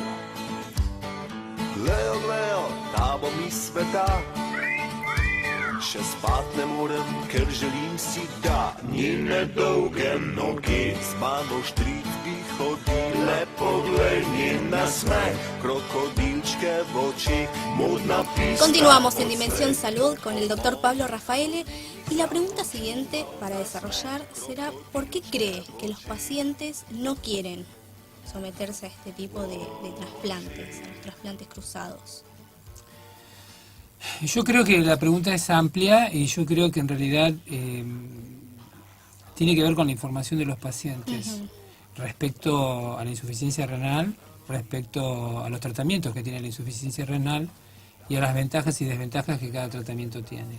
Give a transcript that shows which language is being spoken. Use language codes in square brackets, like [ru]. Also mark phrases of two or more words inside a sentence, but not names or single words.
[sl] Glejo, glejo, ta bo mi sveta. Še spat ne morem, ker želim si, da njene dolge noge z mano v štrit bi hodile. Poglej njen nasmeh, krokodilčke v očeh, modna pista. [es] Continuamos en Dimensión Salud con el doctor Pablo Raffaele y la pregunta siguiente para desarrollar será ¿por qué cree que los pacientes no quieren someterse a este tipo de trasplantes, a los trasplantes cruzados? Yo creo que la pregunta es amplia y yo creo que en realidad tiene que ver con la información de los pacientes respecto a la insuficiencia renal, respecto a los tratamientos que tiene la insuficiencia renal y a las ventajas y desventajas que cada tratamiento tiene.